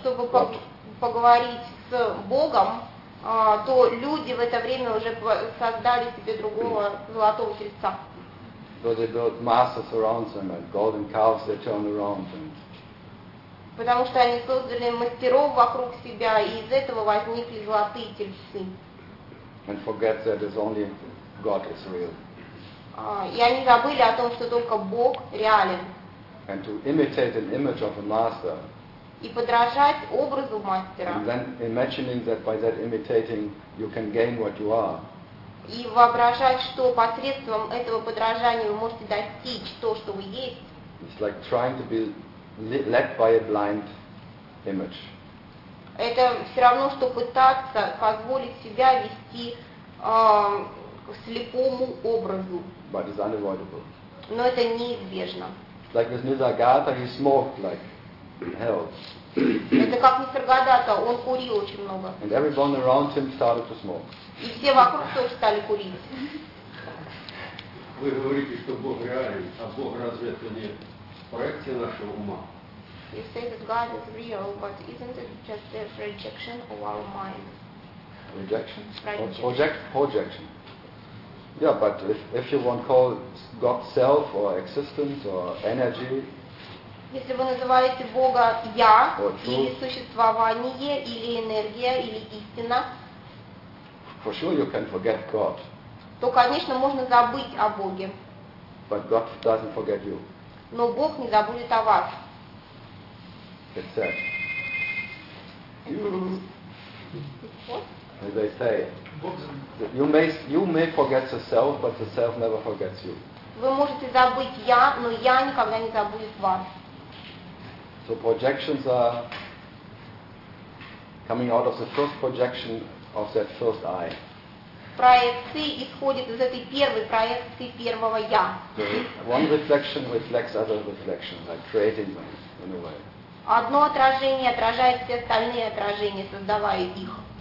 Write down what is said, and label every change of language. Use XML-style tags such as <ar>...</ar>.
<ru>чтобы поговорить с Богом, то люди в это время уже создали себе другого золотого тельца.</ru> <en>So they built masters around them and golden calves they turned around and</en> <ru>потому что они создали мастеров вокруг себя, и из этого возникли золотые тельцы.</ru> <en>And forget that it's only God is real.</en> <ru>И они забыли о том, что только Бог реален.</ru> <en>And to imitate an image of a master.</en> <ru>И подражать образу мастера.</ru> <en>And then imagining that by that imitating you can gain what you are.</en> <ru>И воображать, что посредством этого подражания вы можете достичь то, что вы есть.</ru> <en>It's like trying to be led by a blind image.</en> <ru>Это все равно, что пытаться позволить себя вести к слепому образу.</ru> <en>But it's unavoidable.</en> <ru>Но это неизбежно.</ru> <en>Like with Nisargadatta, he smoked like hell.</en> <ru>Это как Нисаргадата, он курил очень много.</ru> <en>And everyone around him started to smoke.</en> <ru>И все вокруг тоже стали курить. Вы говорите, что Бог реален, а Бог разве это не проекция нашего ума?</ru> <en>You say that God is real, but isn't it just the projection of our mind? Rejection? Projection. Yeah, but if you want to call God self or existence or energy.</en> <ru>Если вы называете Бога я или существование или энергия или истина.</ru> <en>For sure you can forget God.</en> <ru>То, конечно, можно забыть о Боге.</ru> <en>But God doesn't forget you.</en> <ru>Но Бог не забудет о вас.</ru> <en>It's said. What? As they say, you may forget the self, but the self never forgets you.</en> <ru>Вы можете забыть я, но я никогда не забудет вас.</ru> <en>So projections are coming out of the first projection of that first I.</en> <ru>Проекции исходят из этой первой проекции первого я.</ru> <en>One reflection reflects other reflections, like creating them in a way.</en> <ru>Одно отражение отражает все остальные отражения, создавая их.</ru>